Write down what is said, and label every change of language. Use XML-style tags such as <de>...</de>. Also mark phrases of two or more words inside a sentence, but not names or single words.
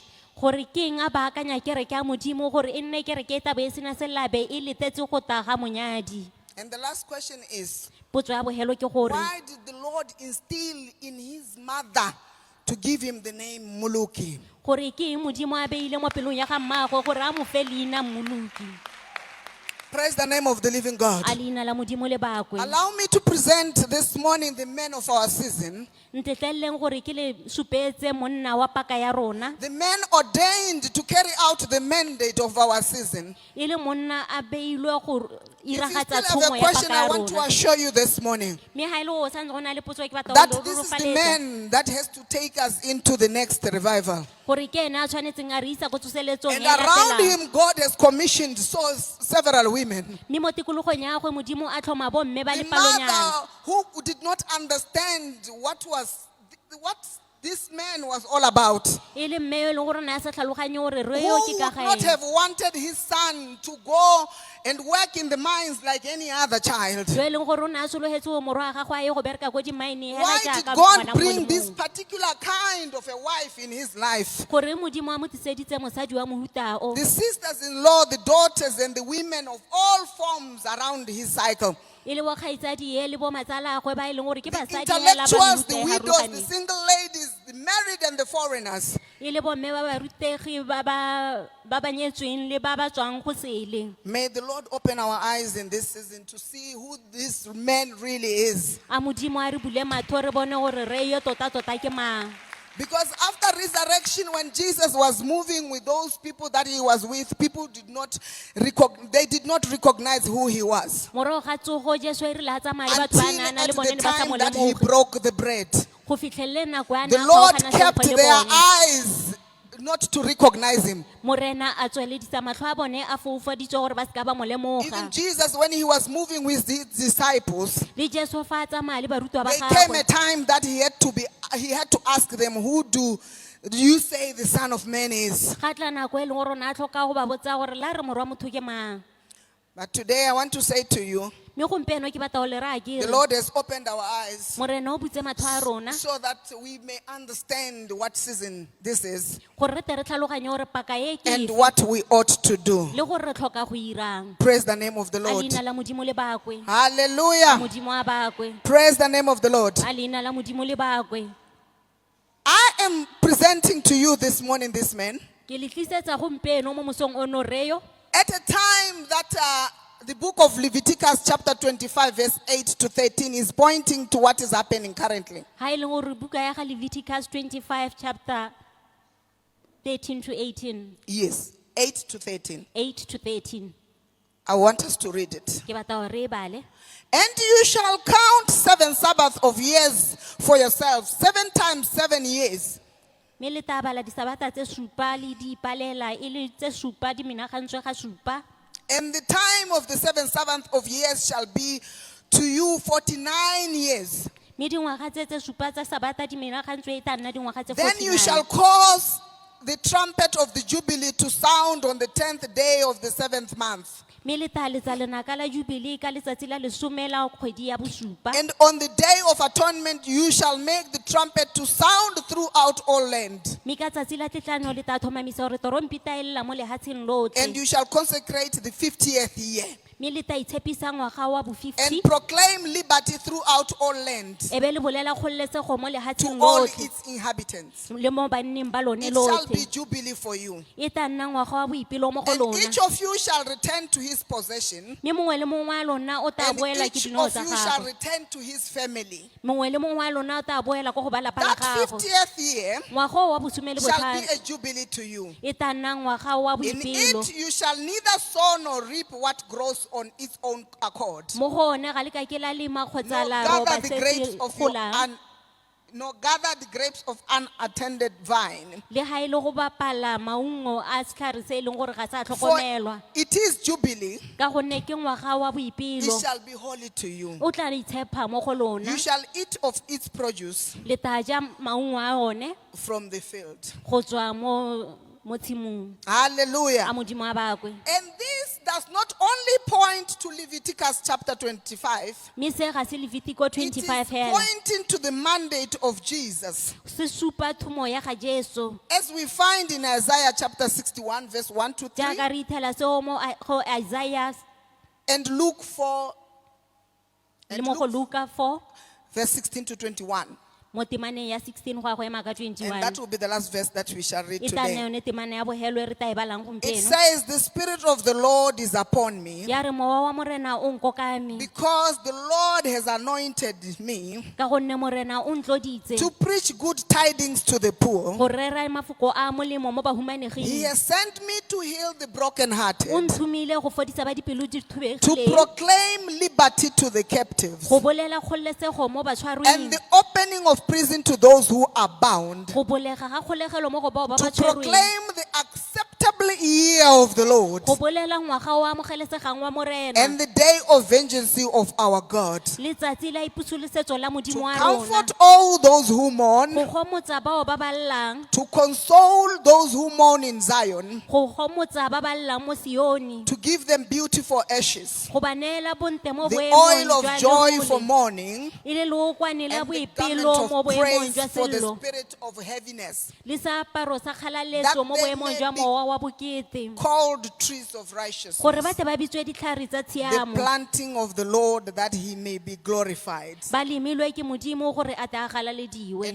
<tn>Gore ke eng a baakanya kereke ya modimo gore e nne kereke e tla be e sena selabe e letetse go tla ga monyadi.</tn> <en>And the last question is,</en> <tn>Potso ya bohelo ke gore</tn> <en>why did the Lord instill in his mother to give him the name Muluki?</en> <tn>gore ke eng modimo a beile mo pelong ya ga mmaagwe gore a mo fe leina Mmoloki.</tn> <en>Praise the name of the living God.</en> <tn>A leina la modimo le bakwe.</tn> <en>Allow me to present this morning the men of our season,</en> <tn>Ntetleleng gore ke le supetse monna wa paka ya rona.</tn> <en>the men ordained to carry out the mandate of our season.</en> <tn>E le monna a beilwe go</tn> <en>If you</en> <tn>iragatsa</tn> <en>still</en> <tn>thomo</tn> <en>have a</en> <tn>ya</tn> <en>question,</en> <tn>paka</tn> <en>I</en> <tn>ya</tn> <en>want to</en> <tn>rona.</tn> <en>assure you this morning</en> <tn>Me ha ile o santse go na le potso e ke batla</tn> <en>that</en> <tn>go</tn> <en>this is the</en> <tn>rorofaletsa</tn> <en>man that has to take us into the next revival.</en> <tn>gore ke ena a tshwanetseng a re isa go tsoseletsong</tn> <en>And</en> <tn>e</tn> <en>around</en> <tn>latelang.</tn> <en>him, God has commissioned several women.</en> <tn>Mme mo tikologong ya gagwe modimo a tlhoma bomme ba</tn> <en>The</en> <tn>le palonyana</tn> <en>mother who did not understand what this man was all about,</en> <tn>e le mme yo e leng gore na a sa tlhaloganye gore re</tn> <en>who</en> <tn>yo ke</tn> <en>would</en> <tn>ka</tn> <en>not</en> <tn>gaeng.</tn> <en>have wanted his son to go and work in the mines like any other child.</en> <tn>Yo e leng gore o ne a sologetse go morwa wa gagwe a ye go bereka ko dimaeneng hela</tn> <en>Why did</en> <tn>jaaka</tn> <en>God</en> <tn>ngwana mongwe</tn> <en>bring</en> <tn>le</tn> <en>this</en> <tn>mongwe.</tn> <en>particular kind of a wife in his life?</en> <tn>Gore modimo a mo tliseditse mosadi wa mohuta o.</tn> <en>The sisters-in-law, the daughters, and the women of all forms around his cycle.</en> <tn>E le bo kgaitsadi e le bo matsala a gagwe ba e leng gore ke</tn> <en>The</en> <tn>basadi hela ba</tn> <en>intellectuals, the</en> <tn>mehuta e</tn> <en>widows, the</en> <tn>harologaneng.</tn> <en>single ladies, the married and the foreigners.</en> <tn>E le bomme ba barutegi ba ba nyetsweng le ba ba tswang go sele.</tn> <en>May the Lord open our eyes in this season to see who this man really is.</en> <tn>A modimo a re bule matlho re bone gore re yo tota ke mang.</tn> <en>Because after resurrection, when Jesus was moving with those people that he was with, people did not recognize who he was.</en> <tn>Morago ga tsogo Jesu e rile a tsamaya le batho ba</tn> <en>Until</en> <tn>nana le</tn> <en>at</en> <tn>bone</tn> <en>the</en> <tn>ne ba sa</tn> <en>time</en> <tn>mo</tn> <en>that he</en> <tn>lemoge.</tn> <en>broke the bread.</en> <tn>Go fitlhelle nako ya</tn> <en>the</en> <tn>naga o</tn> <en>Lord</en> <tn>gana</tn> <en>kept</en> <tn>senkgo le</tn> <en>their</en> <tn>bone.</tn> <en>eyes not to recognize him.</en> <tn>Morena a tsweledisa matlho a bone a foufaditswe gore ba seka ba mo</tn> <en>Even</en> <tn>lemoga.</tn> <en>Jesus, when he was moving with his disciples,</en> <tn>Le Jesu fa a tsamaya le barutwa ba</tn> <en>there came a</en> <tn>gagwe.</tn> <en>time that he had to ask them, who do you say the Son of Man is?</en> <tn>Ga tla nako e leng gore ona a tlhoka go ba botsa gore la re morwa motho ke mang.</tn> <en>But today I want to say to you,</en> <tn>Mme gompieno ke batla go le raya ke</tn> <en>the</en> <tn>re,</tn> <en>Lord has opened our eyes</en> <tn>Morena o butse matlho a rona</tn> <en>so that we may understand what season this is</en> <tn>gore re tle re tlhaloganye gore paka e ke</tn> <en>and</en> <tn>efe,</tn> <en>what we ought to do.</en> <tn>le gore re tlhoka go irang.</tn> <en>Praise the name of the</en> <tn>A</tn> <en>Lord.</en> <tn>leina la modimo le bakwe. A</tn> <en>Hallelujah.</en> <tn>modimo a bakwe.</tn> <en>Praise the name of the Lord.</en> <tn>A leina la modimo le bakwe.</tn> <en>I am presenting to you this morning this man</en> <tn>Ke le tlisetsa gompieno mo mosong ono reo</tn> <en>at a time that the book of Leviticus chapter 25 verse 8 to 13 is pointing to what is happening currently.</en> <tn>ha e leng gore buka ya ga Leviticus 25</tn> <en>chapter 13 to 18. Yes, 8 to 13. 8 to 13. I want us to read it.</en> <tn>Ke batla gore re e bale.</tn> <en>And you shall count 7 Sabbaths of years for yourselves, 7 times 7 years.</en> <tn>Mme le tla bala disabata tse supa le di ipalela e le tse supa di menagantswe ga supa.</tn> <en>And the time of the 7th Sabbath of years shall be to you 49 years.</en> <tn>Mme dingwaga tse supa tsa sabata di menagantswe e tla nna dingwaga tse</tn> <en>Then you</en> <tn>49.</tn> <en>shall cause the trumpet of the Jubilee to sound on the 10th day of the 7th month.</en> <tn>Mme le tla letsa lenaka la Jubilee ka letsatsi la lesome la kgwedi ya bosupa.</tn> <en>And on the day of atonement you shall make the trumpet to sound throughout all land.</en> <tn>Mme ka tsatsi la tletlano le tla tlhomamisa gore torompi ta ella mo lehatsheng lotlhe.</tn> <en>And you shall consecrate the 50th year.</en> <tn>Mme le tla itshepisa ngwaga wa bo</tn> <en>And</en> <tn>50.</tn> <en>proclaim liberty throughout all land</en> <tn>E be le bolela kgololesego mo</tn> <en>to</en> <tn>lehatsheng</tn> <en>all</en> <tn>lotlhe</tn> <en>its inhabitants.</en> <tn>le mo banneng ba lone</tn> <en>It shall be</en> <tn>lotlhe.</tn> <en>jubilee for you.</en> <tn>E tla nna ngwaga wa boipelo mo go</tn> <en>And</en> <tn>lona.</tn> <en>each of you shall return to his possession.</en> <tn>Mme mongwe le mongwe wa lona o tla</tn> <en>And</en> <tn>boela ke</tn> <en>each</en> <tn>dineo</tn> <en>of</en> <tn>tsa</tn> <en>you shall</en> <tn>gagwe.</tn> <en>return to his family.</en> <tn>Mongwe le mongwe wa lona o tla boela ko go ba lapa la</tn> <en>That</en> <tn>gagwe.</tn> <en>50th year</en> <tn>Ngwaga o wa bosome le</tn> <en>shall be</en> <tn>botlhano</tn> <en>a jubilee to you.</en> <tn>e tla nna ngwaga wa</tn> <en>In</en> <tn>boipelo.</tn> <en>it you shall neither sow nor reap what grows on its own accord,</en> <tn>Mo go one ga le ka ke la lema kgotsa</tn> <en>nor</en> <tn>la</tn> <en>gather</en> <tn>roba</tn> <en>the</en> <tn>se</tn> <en>grapes</en> <tn>se</tn> <en>of your</en> <tn>golang.</tn> <en>nor gather the grapes of unattended vine.</en> <tn>Le ha ile go bapala maungo a setlhare se e leng gore ga sa</tn> <en>For</en> <tn>tlhokomelwa.</tn> <en>it is jubilee,</en> <tn>Ka gonne ke ngwaga wa</tn> <en>it</en> <tn>boipelo.</tn> <en>shall be holy to you.</en> <tn>O tla itshepa mo go lona.</tn> <en>You shall eat of its produce</en> <tn>Le tla ja maungo a one</tn> <en>from the field.</en> <tn>go tswa mo tshimong</tn> <en>Hallelujah.</en> <tn>a modimo a bakwe.</tn> <en>And this does not only point to Leviticus chapter 25,</en> <tn>Mme se ga se Levitico</tn> <en>it is</en> <tn>25 hela.</tn> <en>pointing to the mandate of Jesus.</en> <tn>Se supa thumo ya ga Jesu.</tn> <en>As we find in Isaiah chapter 61 verse 1 to 3</en> <tn>Jaaka re ithela seo mo go Isaiah</tn> <en>and Luke 4</en> <tn>le mo go Luka 4</tn> <en>verse 16 to 21.</en> <tn>mo temaneng ya 16 go a go ema ka</tn> <en>And</en> <tn>21.</tn> <en>that will be the last verse that we shall read</en> <tn>E tla nna</tn> <en>today.</en> <tn>yone temane ya bogelo e re tla e balang</tn> <en>It</en> <tn>gompieno.</tn> <en>says, the Spirit of the Lord is upon me,</en> <tn>Ya re mowa wa morena o nkokame</tn> <en>because the Lord has anointed me</en> <tn>ka gonne morena o ntloditse</tn> <en>to preach good tidings to the poor.</en> <tn>go rera mafoko a molemo mo</tn> <en>He</en> <tn>bahumaneging.</tn> <en>has sent me to heal the brokenhearted,</en> <tn>O nthumile go fodisa ba dipelo di</tn> <en>to</en> <tn>thubegileng,</tn> <en>proclaim liberty to the captives,</en> <tn>go bolela kgololesego mo</tn> <en>and</en> <tn>batshwarweng,</tn> <en>the opening of prison to those who are bound,</en> <tn>go bolega ga kgolegelo mo go bao ba</tn> <en>to</en> <tn>ba tshwerweng,</tn> <en>proclaim the acceptable year of the Lord,</en> <tn>go bolela ngwaga o amogelesegang wa morena,</tn> <en>and the day of vengeance of our God,</en> <tn>letsatsi la ipusulisetso la</tn> <en>to</en> <tn>modimo wa rona,</tn> <en>comfort all those who mourn,</en> <tn>go gomotsa bao ba ba llang,</tn> <en>to console those who mourn in Zion,</en> <tn>go gomotsa ba ba llang mo Sione,</tn> <en>to give them beautiful ashes,</en> <tn>go ba neela bontle mo</tn> <en>the</en> <tn>boemong</tn> <en>oil of</en> <tn>jwa</tn> <en>joy for</en> <tn>lerole,</tn> <en>mourning,</en> <tn>e le leokwane la</tn> <en>and the</en> <tn>boipelo</tn> <en>garment</en> <tn>mo</tn> <en>of</en> <tn>boemong</tn> <en>praise</en> <tn>jwa</tn> <en>for the</en> <tn>sello,</tn> <en>spirit of heaviness,</en> <tn>le seaparo sa</tn> <en>that</en> <tn>kgalaletso mo</tn> <en>they</en> <tn>boemong</tn> <en>may</en> <tn>jwa</tn> <en>be</en> <tn>mowa wa bokete,</tn> <en>called trees of</en> <tn>gore</tn> <en>righteousness,</en> <tn>ba tle ba bitswe ditlhare tsa</tn> <en>the</en> <tn>tshiamo,</tn> <en>planting of the Lord, that he may be glorified.</en> <tn>ba lemilwe ke modimo gore a tle a galalediwe.</tn>